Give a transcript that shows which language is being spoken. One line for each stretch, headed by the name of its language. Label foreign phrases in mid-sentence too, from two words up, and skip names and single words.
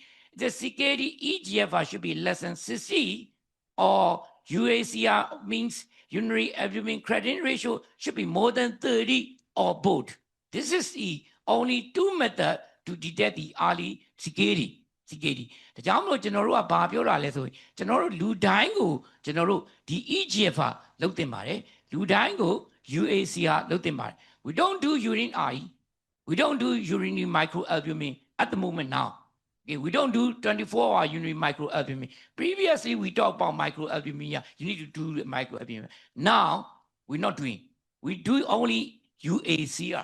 English: The CKD eGFR should be less than 60 or UACR means urinary albumin creatinine ratio should be more than 30 or both. This is the only two methods to detect the early CKD. CKD.
Burmese: ဒါကြောင့်မလို့ကျွန်တော်တို့ကဘာပြောတာလဲဆိုရင်ကျွန်တော်တို့လူတိုင်းကိုကျွန်တော်တို့ဒီ eGFR လုပ်တင်ပါတယ်လူတိုင်းကို UACR လုပ်တင်ပါတယ်
English: we don't do urine RE we don't do urinary microalbumin at the moment now. Okay, we don't do 24-hour urinary microalbumin. Previously we talked about microalbumin. You need to do microalbumin. Now we're not doing. We do only UACR.